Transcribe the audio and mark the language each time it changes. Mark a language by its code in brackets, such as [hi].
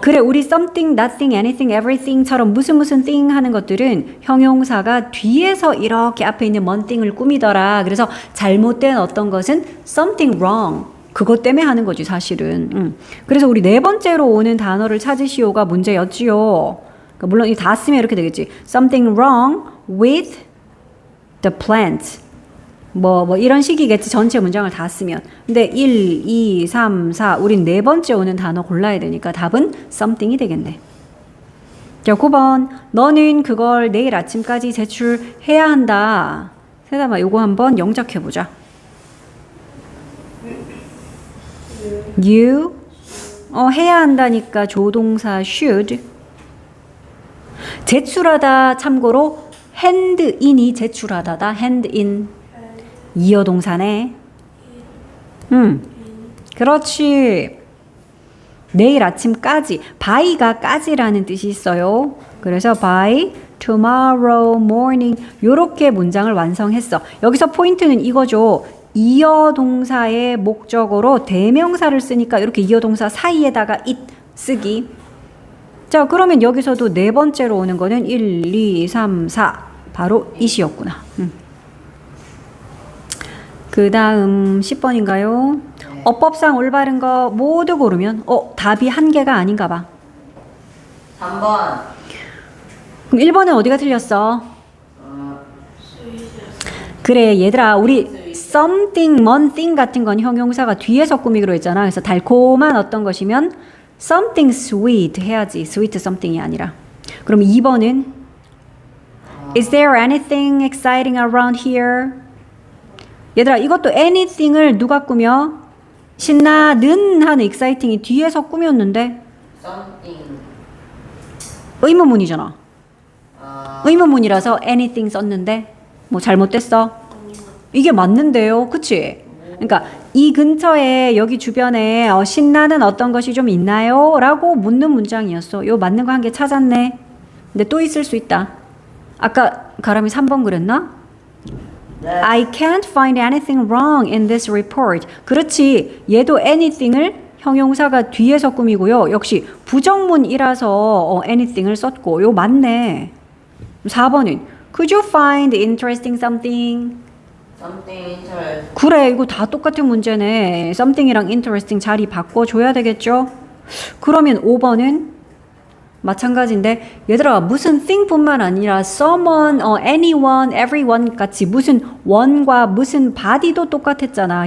[ko] 그래 우리 something, nothing, anything, everything처럼 무슨 thing 하는 것들은 형용사가 뒤에서 이렇게 앞에 있는 one thing을 꾸미더라. 그래서 잘못된 어떤 것은 [en] something wrong. [ko] 그것 때문에 하는 거지 사실은. 그래서 우리 네 번째로 오는 단어를 찾으시오가 문제였지요. 그러니까 물론 이 다 쓰면 이렇게 되겠지. [en] Something wrong with the plant. [ko] 뭐 이런 식이겠지. 전체 문장을 다 쓰면. 근데 1, 2, 3, 4 우린 네 번째 오는 단어 골라야 되니까 답은 something이 되겠네. 자, 9번. 너는 그걸 내일 아침까지 제출해야 한다. 세담아 요거 한번 영작해보자. [en] You [ko] 해야 한다니까 조동사 should. 제출하다 참고로 hand in이 제출하다다. hand in 이어동사네. 그렇지. 내일 아침까지. by가 까지라는 뜻이 있어요. 그래서 [en] by tomorrow morning [ko] 요렇게 문장을 완성했어. 여기서 포인트는 이거죠. 이어동사의 목적어로 대명사를 쓰니까 이렇게 이어동사 사이에다가 it 쓰기. 자, 그러면 여기서도 네 번째로 오는 거는 1, 2, 3, 4 바로 it이었구나. 그 다음 10번인가요? 네. 어법상 올바른 거 모두 고르면 답이 한 개가 아닌가 봐. 3번. 그럼 1번은 어디가 틀렸어? 그래 얘들아 우리 something, one thing 같은 건 형용사가 뒤에서 꾸미기로 했잖아. 그래서 달콤한 어떤 것이면 [en] something sweet [ko] 해야지. [en] sweet something [ko] 이 아니라. 그럼 2번은 [en] Is there anything exciting around here? [ko] 얘들아 이것도 anything을 누가 꾸며? 신나는 하는 exciting이 뒤에서 꾸몄는데 [en] Something. [ko] 의문문이잖아. 의문문이라서 anything 썼는데 뭐 잘못됐어? 이게 맞는데요. 그치? 그러니까 이 근처에 여기 주변에 신나는 어떤 것이 좀 있나요? 라고 묻는 문장이었어. 요 맞는 거 한 개 찾았네. 근데 또 있을 수 있다. 아까 가람이 3번 그랬나? 네. [en] I can't find anything wrong in this report. [ko] 그렇지. 얘도 anything을 형용사가 뒤에서 꾸미고요. 역시 부정문이라서 anything을 썼고 요 맞네. [en] 4번은 Could you find interesting something? Something interesting. [ko] 그래 이거 다 똑같은 문제네. something이랑 interesting 자리 바꿔줘야 되겠죠? 그러면 5번은 마찬가지인데 얘들아 무슨 thing뿐만 아니라 someone, anyone, everyone 같이 무슨 one과 무슨 body도 똑같았잖아.